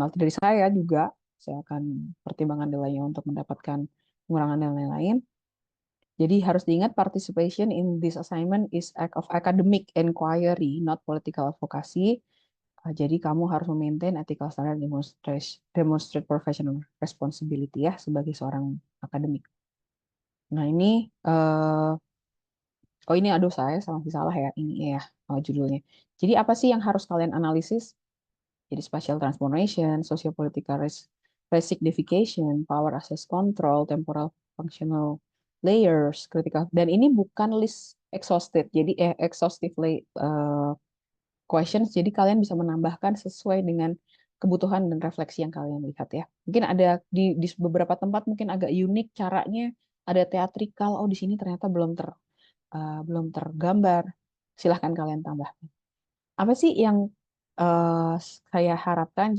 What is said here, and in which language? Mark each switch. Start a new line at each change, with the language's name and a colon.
Indonesian: Penalti dari saya juga, saya akan pertimbangan nilainya untuk mendapatkan pengurangan dan lain-lain. Jadi harus diingat
English: participation in this assignment is act of academic inquiry, not political advocacy.
Indonesian: Jadi kamu harus memaintain
English: ethical standard, demonstrate professional responsibility
Indonesian: ya sebagai seorang akademik. Nah ini, oh ini aduh saya masih salah ya ini ya judulnya. Jadi apa sih yang harus kalian analisis?
English: Jadi spatial transformation, sociopolitical resignification, power access control, temporal functional layers, critical.
Indonesian: Dan ini bukan list exhaustive.
English: Jadi exhaustively questions.
Indonesian: Jadi kalian bisa menambahkan sesuai dengan kebutuhan dan refleksi yang kalian lihat ya. Mungkin ada di beberapa tempat mungkin agak unik caranya, ada teatrikal. Oh di sini ternyata belum tergambar. Silahkan kalian tambah. Apa sih yang eh, saya harapkan?